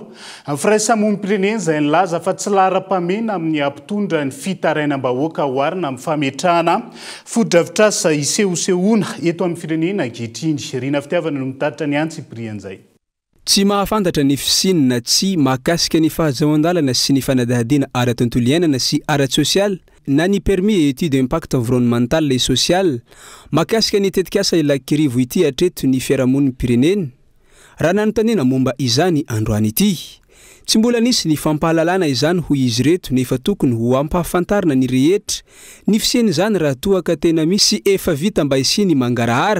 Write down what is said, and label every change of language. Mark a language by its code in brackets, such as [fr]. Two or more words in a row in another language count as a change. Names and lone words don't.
[mg] Ny firaisamonim-pirenena izay nilaza fa tsy lara-pamena amin'ny ampitondra ny fitarainam-bahoaka oharina amin'ny fametrahana foto-drafitrasa isehosehoana eto amin'ny firenena ankehitriny. Rina fitiavana no mitaritra ny antsy prian'izay. Tsy mahafantatra ny fisinina tsy mahakasika ny fahazoan-dalana sy ny fanadihadiana ara-tontolo iainana sy ara-tsosialy na ny [fr] permis étude impact environnemental et social [mg] mahakasika ny tetikasa Laky Arivo ity hatreto ny fiarahamoniny pirenena. Raha nanontaniana momba izany androany ity, tsy mbola nisy ny fampahalalana izany ho izy reto nefa tokony ho ampahafantarina ny rehetra ny fisian'izany raha toa ka tena misy efa vita mba hisiny mangarahara.